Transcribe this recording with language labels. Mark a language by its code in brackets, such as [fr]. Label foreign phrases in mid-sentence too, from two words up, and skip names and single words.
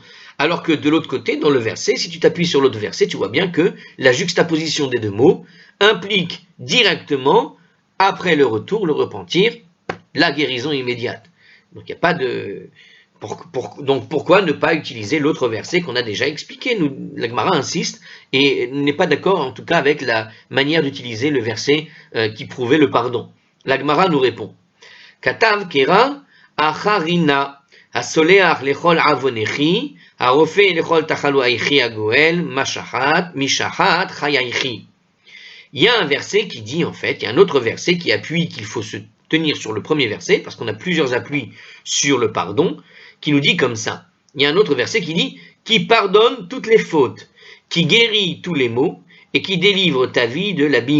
[fr] Alors que de l'autre côté, dans le verset, si tu t'appuies sur l'autre verset, tu vois bien que la juxtaposition des deux mots implique directement, après le retour, le repentir, la guérison immédiate. Donc il n'y a pas de... Donc pourquoi ne pas utiliser l'autre verset qu'on a déjà expliqué? La Gemara insiste et n'est pas d'accord en tout cas avec la manière d'utiliser le verset qui prouvait le pardon. La Gemara nous répond [he] כתיב קרא אחרינא הסולח לכל עוונכי הרופא לכל תחלואיכי הגואל משחת חייכי. [fr] Il y a un verset qui dit en fait, il y a un autre verset qui appuie qu'il faut tenir sur le premier verset, parce qu'on a plusieurs appuis sur le pardon, qui nous dit comme ça. Il y a un autre verset qui dit « Qui pardonne toutes les fautes, qui guérit tous les maux, et qui délivre ta vie de l'abîme.